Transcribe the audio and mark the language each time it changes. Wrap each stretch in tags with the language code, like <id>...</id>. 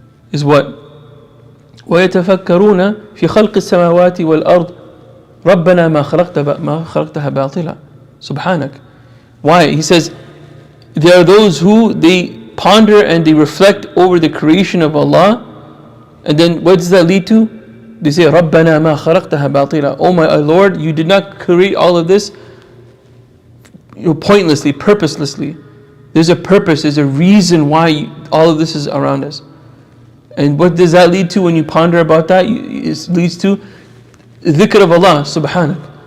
<en>Is what?</en> <ar>وَيَتَفَكَّرُونَ فِي خَلْقِ السَّمَاوَاتِ وَالْأَرْضِ رَبَّنَا مَا خَلَقْتَهَا بَاطِلًا سُبْحَانَكَ.</ar> <en>Why? He says, there are those who they ponder and they reflect over the creation of Allah, and then what does that lead to?</en> <ar>They say, رَبَّنَا مَا خَلَقْتَهَا بَاطِلًا.</ar> <en>Oh my Lord, you did not create all of this pointlessly, purposelessly. There's a purpose, there's a reason why all of this is around us. And what does that lead to when you ponder about that? It leads to dhikr of Allah, subhanak.</en>